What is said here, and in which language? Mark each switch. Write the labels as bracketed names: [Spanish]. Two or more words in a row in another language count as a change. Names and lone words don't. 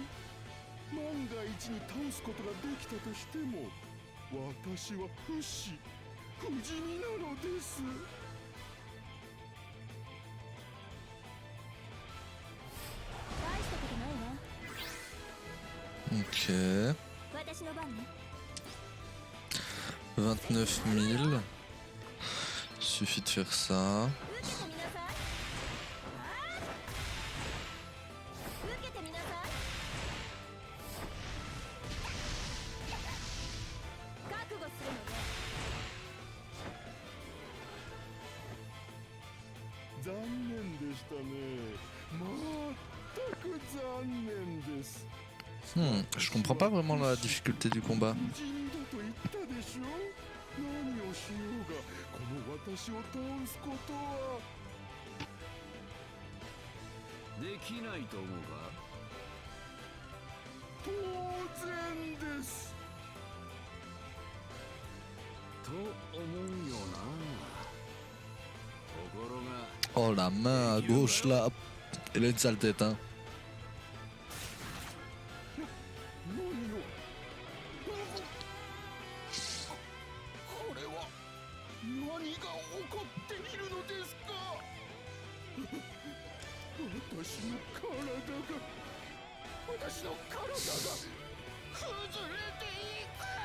[Japanese] 万が一に倒すことができたとしても私は不死不死身なのです。大したことないわ。 [French] Ok. [Japanese] 私の番ね。 [French] 29 000. Suffit de faire ça. [Japanese] 受けてみなさい。受けてみなさい。覚悟するのね。残念でしたね。全く残念です。 [French] Je comprends pas vraiment la difficulté du combat. [Japanese] 死んだと言ったでしょ。何をしようがこの私を倒すことはできないと思うか。当然です。と思うよな。ところが [French] Oh la main à gauche là. Elle a une sale tête hein. [Japanese] 何をこれは何が起こっているのですか。私の体が崩れていく。